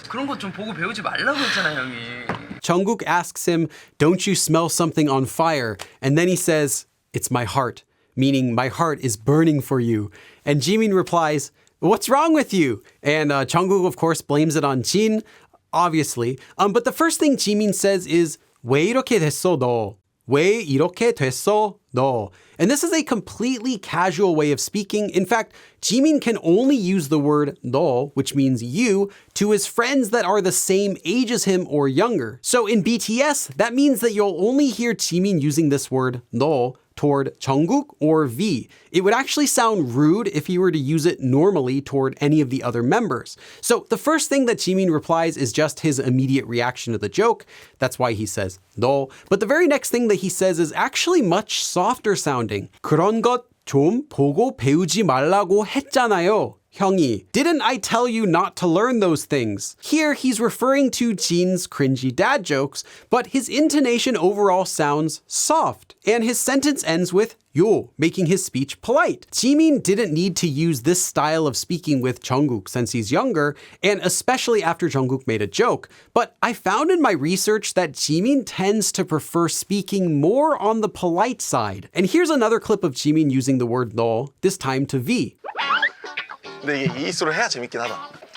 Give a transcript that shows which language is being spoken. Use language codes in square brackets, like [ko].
[ko] 그런 거 좀 보고 배우지 말라고 했잖아, 형이. [en] Jungkook asks him, "Don't you smell something on fire?" And then he says, "It's my heart," meaning my heart is burning for you. And Jimin replies, "What's wrong with you?" And Jungkook, of course, blames it on Jin, obviously. But the first thing Jimin says is, [ko] 왜 이렇게 됐어, 너? 왜 이렇게 됐어, 너? [en] And this is a completely casual way of speaking. In fact, Jimin can only use the word 너, which means you, to his friends that are the same age as him or younger. So in BTS, that means that you'll only hear Jimin using this word 너 toward Jungkook or V. It would actually sound rude if he were to use it normally toward any of the other members. So the first thing that Jimin replies is just his immediate reaction to the joke. That's why he says 너. But the very next thing that he says is actually much softer sounding. [ko] 그런 것 좀 보고 배우지 말라고 했잖아요. [en] 형이, didn't I tell you not to learn those things? Here, he's referring to Jin's cringy dad jokes, but his intonation overall sounds soft, and his sentence ends with 요, making his speech polite. Jimin didn't need to use this style of speaking with Jungkook since he's younger, and especially after Jungkook made a joke. But I found in my research that Jimin tends to prefer speaking more on the polite side. And here's another clip of Jimin using the word 너, this time to V. [ko] 근데 이게 이 소리 해야 재밌긴 하다.